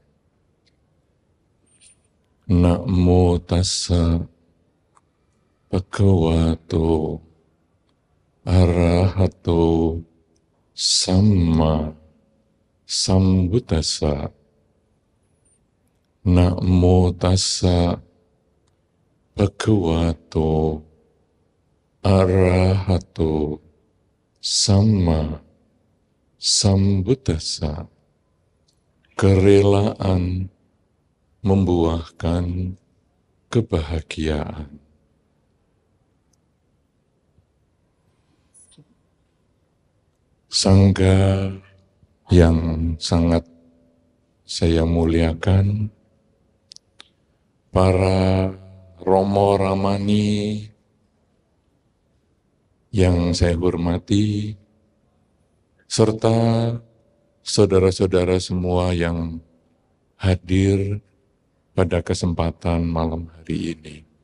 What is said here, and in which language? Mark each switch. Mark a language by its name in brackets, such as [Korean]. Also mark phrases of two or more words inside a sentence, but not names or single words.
[Pali] Namo tassa bhagavato arahato samma sambuddhassa. Namo tassa bhagavato arahato samma sambuddhassa. [Indonesian] Kerelaan membuahkan kebahagiaan. Sangga yang sangat saya muliakan, para Romo Ramani yang saya hormati, serta saudara-saudara semua yang hadir pada kesempatan malam hari ini.